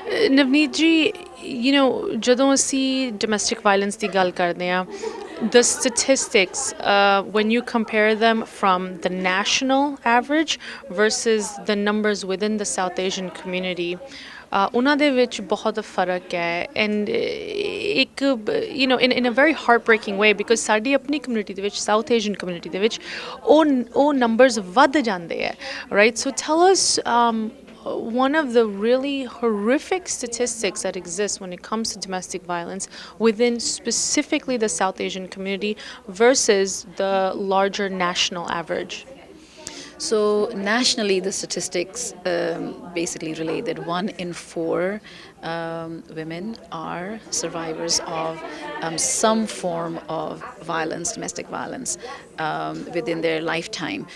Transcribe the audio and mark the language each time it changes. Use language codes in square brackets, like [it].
[pa] ਨਵਨੀਤ ਜੀ, ਜਦੋਂ ਅਸੀਂ ਡੋਮੈਸਟਿਕ ਵਾਇਲੈਂਸ ਦੀ ਗੱਲ ਕਰਦੇ ਹਾਂ, [en] the statistics, when you compare them from the national average versus the numbers within the South Asian community, [pa] ਉਹਨਾਂ ਦੇ ਵਿੱਚ ਬਹੁਤ ਫਰਕ ਹੈ। ਐਂਡ ਇੱਕ [en] in a very heartbreaking way, because [pa] ਸਾਡੀ ਆਪਣੀ ਕਮਿਊਨਿਟੀ ਦੇ ਵਿੱਚ, ਸਾਊਥ ਏਸ਼ੀਅਨ ਕਮਿਊਨਿਟੀ ਦੇ ਵਿੱਚ ਉਹ ਨੰਬਰਸ ਵੱਧ ਜਾਂਦੇ ਹੈ, [en] right? So tell us one of the really horrific statistics that exists when it comes to domestic violence within specifically the South Asian community versus the larger national average. So nationally, the statistics basically relate that 1 in 4 women are survivors of some form of violence, domestic violence, within their lifetime.